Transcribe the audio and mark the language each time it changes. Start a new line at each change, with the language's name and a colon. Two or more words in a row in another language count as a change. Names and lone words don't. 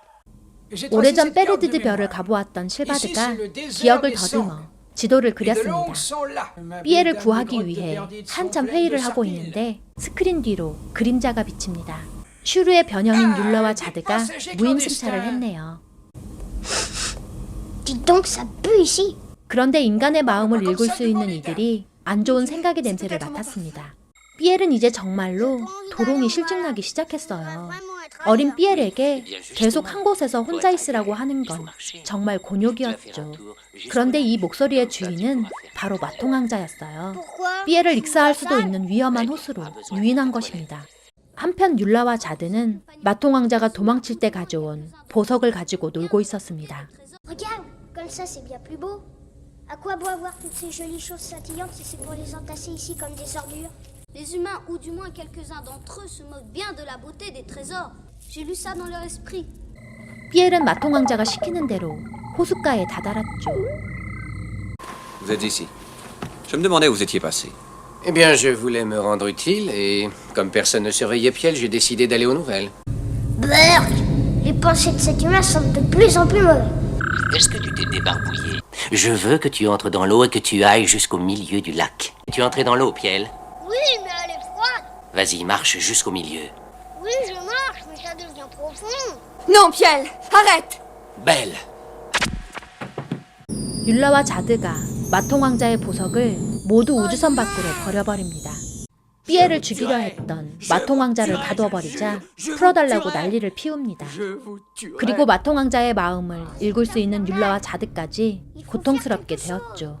Korean: 오래전 베르디드 별을 가보았던 실바드가 기억을 더듬어 지도를 그렸습니다. 삐엘을 구하기 위해 한참 회의를 하고 있는데 스크린 뒤로 그림자가 비칩니다. 슈르의 변형인 율라와 자드가 무임승차를 했네요.
French: Dis donc, ça pue ici.
Korean: 그런데 인간의 마음을 읽을 수 있는 이들이 안 좋은 생각의 냄새를 맡았습니다. 삐엘은 이제 정말로 도롱이 실증나기 시작했어요. 어린 삐엘에게 계속 한 곳에서 혼자 있으라고 하는 건 정말 곤욕이었죠. 그런데 이 목소리의 주인은 바로 마통왕자였어요. 삐엘을 익사할 수도 있는 위험한 호수로 유인한 것입니다. 한편 율라와 자드는 마통왕자가 도망칠 때 가져온 보석을 가지고 놀고 있었습니다.
French: Regarde, comme ça c'est bien plus beau. À quoi bon avoir toutes ces jolies choses scintillantes si c'est pour les entasser ici comme des ordures? Les humains, ou du moins quelques-uns d'entre eux, se moquent bien de la beauté des trésors. J'ai lu ça dans leur esprit.
Korean: 삐엘은 마통왕자가 시키는 대로 호숫가에 다다랐죠.
French: Vous êtes ici. Je me demandais où vous étiez passé. Eh bien, je voulais me rendre utile et, comme personne ne surveillait Piel, j'ai décidé d'aller aux nouvelles. Berk! Les pensées de cet humain sont de plus en plus mauvais. Est-ce que tu t'es débarbouillé? Je veux que tu entres dans l'eau et que tu ailles jusqu'au milieu du lac. Tu es entré dans l'eau, Piel? Oui, mais elle est froide. Vas-y, marche jusqu'au milieu. Oui, je marche, mais ça devient profond. Non, Piel, arrête! Belle!
Korean: 율라와 자드가 마통왕자의 보석을 모두 우주선 밖으로 버려버립니다. 삐엘을 죽이려 했던 마통왕자를 가둬버리자 풀어달라고 난리를 피웁니다. 그리고 마통왕자의 마음을 읽을 수 있는 율라와 자드까지 고통스럽게 되었죠.